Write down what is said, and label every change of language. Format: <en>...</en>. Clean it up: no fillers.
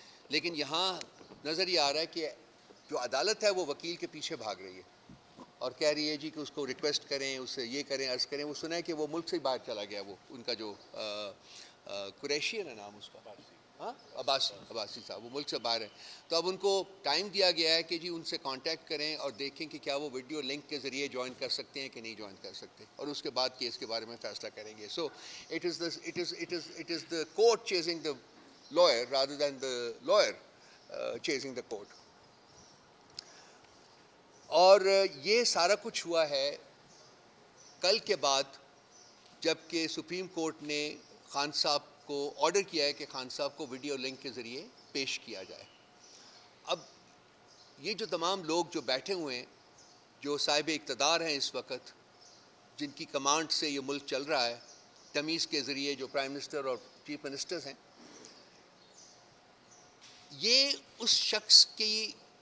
<ur>لیکن یہاں نظر یہ آ رہا ہے کہ جو عدالت ہے وہ وکیل کے پیچھے بھاگ رہی ہے اور کہہ رہی ہے جی کہ اس کو ریکویسٹ کریں، اس سے یہ کریں، عرض کریں. وہ سنا ہے کہ وہ ملک سے ہی باہر چلا گیا، وہ ان کا جو قریشی ہے نا نام اس کا، ہاں عباسی صاحب، وہ ملک سے باہر ہے. تو اب ان کو ٹائم دیا گیا ہے کہ جی ان سے کانٹیکٹ کریں اور دیکھیں کہ کیا وہ ویڈیو لنک کے ذریعے جوائن کر سکتے ہیں کہ نہیں جوائن کر سکتے، اور اس کے بعد کیس کے بارے میں فیصلہ کریں گے.</ur> <en>So it is the court chasing the lawyer rather than the lawyer chasing the court.</en> <ur>اور یہ سارا کچھ ہوا ہے کل کے بعد، جب کہ سپریم کورٹ نے خان صاحب کو آرڈر کیا ہے کہ خان صاحب کو ویڈیو لنک کے ذریعے پیش کیا جائے. اب یہ جو تمام لوگ جو بیٹھے ہوئے ہیں، جو صاحب اقتدار ہیں اس وقت، جن کی کمانڈ سے یہ ملک چل رہا ہے، تمیز کے ذریعے جو پرائم منسٹر اور چیف منسٹرز ہیں، یہ اس شخص کی</ur>